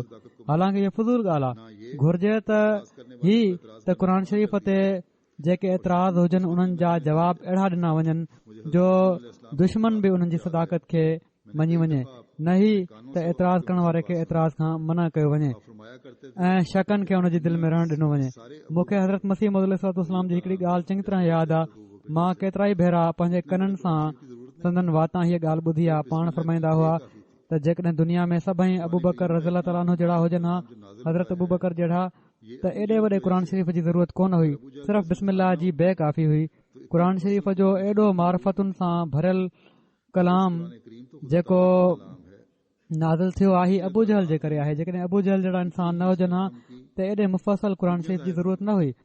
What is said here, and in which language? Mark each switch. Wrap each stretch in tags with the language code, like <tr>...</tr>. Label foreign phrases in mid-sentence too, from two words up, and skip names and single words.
<sd>हालांकि इहा फज़ूल ॻाल्हि आहे। घुर्जे त ही त क़ुर शरीफ़ ते जेके एतिराज़ हुजनि उन्हनि जा जवाब अहिड़ा ॾिना वञनि जो दुश्मन बि उन्हनि जी सदाकत खे मञी वञे, न ही त एतिराज़ करण वारे खे एतिराज़ खां मना कयो वञे ऐं शकनि खे हुन जी दिलि में रहण ॾिनो वञे। मूंखे हज़रत मसीह मौद अलैहिस्सलाम जी हिकड़ी ॻाल्हि चङी तरह यादि आहे। मां केतिरा ई भेरा पंहिंजे कननि सां संदन वाता हीअ ॻाल्हि ॿुधी आहे। पाण फरमाईंदा हुआ त जेकॾहिं दुनिया में सभई अबू बकर</sd> <ar>رضي الله تعالى عنه</ar> <sd>जहिड़ा हुजनि हा, हज़रत अबू बकर जहिड़ा, त एॾे वॾे क़ुर शरीफ़ जी ज़रूरत कोन हुई, सिर्फ़ बिस्मिल्लाह जी बे काफ़ी हुई। क़ुर शरीफ़ जो एॾो मार्फतुनि सां भरियल कलाम जेको नाज़िल थियो आहे ही अबू जहल जे करे आहे। जेकॾहिं अबू जहल जहिड़ा इंसान न हुजनि हा त एॾे मुफ़सल क़ुर शरीफ़ जी ज़रूरत न हुई।</sd>